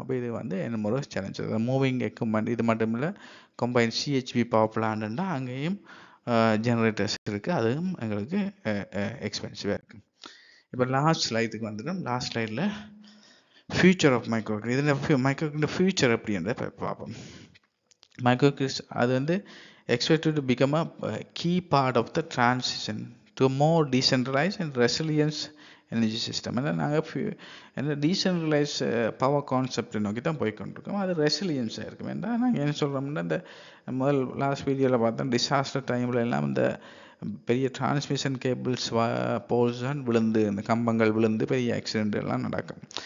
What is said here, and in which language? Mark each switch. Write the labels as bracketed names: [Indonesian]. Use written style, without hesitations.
[Tamil] அப்போ இது வந்து என்ன ஒரு சேலஞ்ச். மூவிங் எக்யூப்மெண்ட் இது மட்டும் இல்லை, கம்பைன் சிஹெச்பி பவர் பிளான்ட்னா அங்கேயும் ஜெனரேட்டர்ஸ் இருக்குது, அதுவும் எங்களுக்கு எக்ஸ்பென்சிவாக இருக்குது. இப்போ லாஸ்ட் ஸ்லைடுக்கு வந்துடும். லாஸ்ட் ஸ்லைடில் ஃபியூச்சர் ஆஃப் மைக்ரோ கிரிட். இதில் மைக்ரோ கிரிட் ஃபியூச்சர் எப்படின்றத பார்ப்போம். மைக்ரோ கிரிட்ஸ் அது வந்து [English] expected to become a key part of the transition to a more decentralized and resilient energy system. [Tamil] ஏன்னா நாங்கள் என்ன டீசென்ட்ரலைஸ் பவர் கான்செப்ட் நோக்கி தான் போய்கொண்டிருக்கோம். அது ரெசிலியன்ஸாக இருக்கும். ஏன்னா நாங்கள் என்ன சொல்கிறோம்னா, இந்த முதல் லாஸ்ட் வீடியோவில் பார்த்தோம், டிசாஸ்டர் டைமில் எல்லாம் இந்த பெரிய டிரான்ஸ்மிஷன் கேபிள்ஸ் போல்ஸ் தான் விழுந்து, இந்த கம்பங்கள் விழுந்து பெரிய ஆக்சிடென்ட் எல்லாம் நடக்கும்.